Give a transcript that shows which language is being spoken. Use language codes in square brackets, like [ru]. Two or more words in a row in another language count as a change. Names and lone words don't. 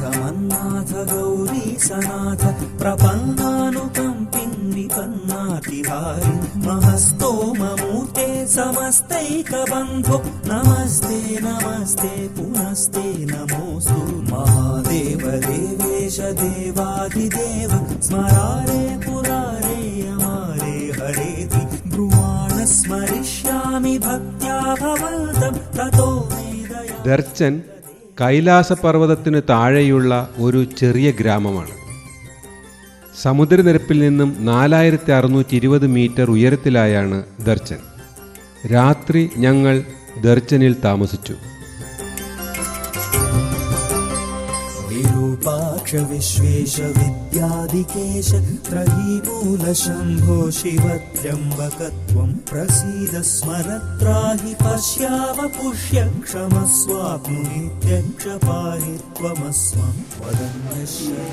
[sa] मन्नाथ गौरी सनाथ प्रपन्नानुकम्पिन् विपन्नातिहारि महस्तोममूर्ते समस्तैकबन्धो नमस्ते नमस्ते पुनस्ते नमोऽस्तु महादेव देवेश देवाधिदेव स्मरारे पुरारे अमारे हरेति ब्रुवाण स्मरिष्यामि भक्त्या भवन्तं ततो मे दया. [ml] ദർച്ചൻ കൈലാസപർവ്വതത്തിനു താഴെയുള്ള ഒരു ചെറിയ ഗ്രാമമാണ്. സമുദ്രനിരപ്പിൽ നിന്നും 4620 മീറ്റർ ഉയരത്തിലായാണ് ദർച്ചൻ. രാത്രി ഞങ്ങൾ ദർച്ചനിൽ താമസിച്ചു. [sa] विरूपाक्ष विश्वेश विद्याधिकेश त्रयीमूलशम्भो शिवत्र्यम्बकत्वं प्रसीद स्मरत्राहि पश्यावपुष्य क्षमस्वाप्नुनित्यक्ष पाहि त्वमस्मं वदन्यस्य.